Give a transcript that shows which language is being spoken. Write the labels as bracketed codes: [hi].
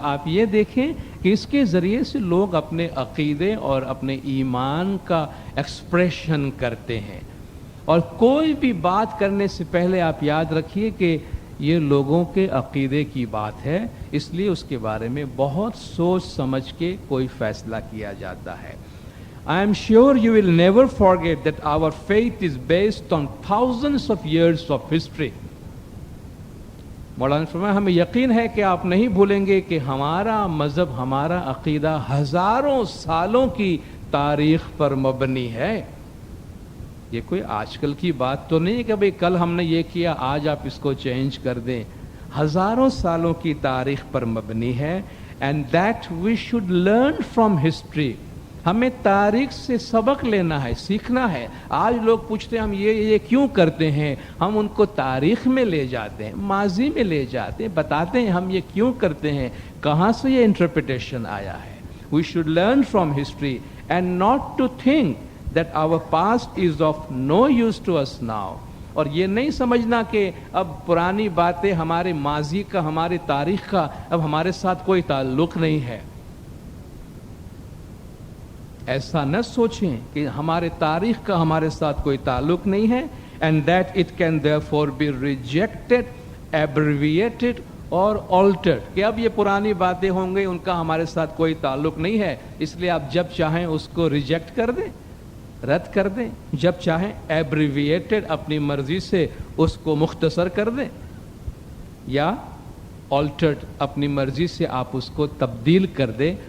[ur] آپ یہ دیکھیں کہ اس کے ذریعے سے لوگ اپنے عقیدے اور اپنے ایمان کا ایکسپریشن کرتے ہیں. اور کوئی بھی بات کرنے سے پہلے آپ یاد رکھیے کہ یہ لوگوں کے عقیدے کی بات ہے، اس لیے اس کے بارے میں بہت سوچ سمجھ کے کوئی فیصلہ کیا جاتا ہے. [en] I am sure you will never forget that our faith is based on thousands of years of history. [ur] مولانا فرمایا ہمیں یقین ہے کہ آپ نہیں بھولیں گے کہ ہمارا مذہب، ہمارا عقیدہ ہزاروں سالوں کی تاریخ پر مبنی ہے. یہ کوئی آج کل کی بات تو نہیں ہے کہ بھئی کل ہم نے یہ کیا آج آپ اس کو چینج کر دیں. ہزاروں سالوں کی تاریخ پر مبنی ہے. [en] And that we should learn from history. [ur] ہمیں تاریخ سے سبق لینا ہے، سیکھنا ہے. آج لوگ پوچھتے ہیں ہم یہ کیوں کرتے ہیں، ہم ان کو تاریخ میں لے جاتے ہیں، ماضی میں لے جاتے ہیں، بتاتے ہیں ہم یہ کیوں کرتے ہیں، کہاں سے یہ انٹرپریٹیشن آیا ہے. [en] We should learn from history and not to think that our past is of no use to us now. [ur] اور یہ نہیں سمجھنا کہ اب پرانی باتیں ہمارے ماضی کا، ہمارے تاریخ کا اب ہمارے ساتھ کوئی تعلق نہیں ہے. ایسا نہ سوچیں کہ ہمارے تاریخ کا ہمارے ساتھ کوئی تعلق نہیں ہے. [en] And that it can therefore be rejected, abbreviated or altered. [ur] کہ اب یہ پرانی باتیں ہوں گی، ان کا ہمارے ساتھ کوئی تعلق نہیں ہے، اس لیے آپ جب چاہیں اس کو ریجیکٹ کر دیں، رد کر دیں. جب چاہیں ایبریویٹڈ اپنی مرضی سے اس کو مختصر کر دیں، یا آلٹرڈ اپنی مرضی سے آپ اس کو تبدیل کر دیں.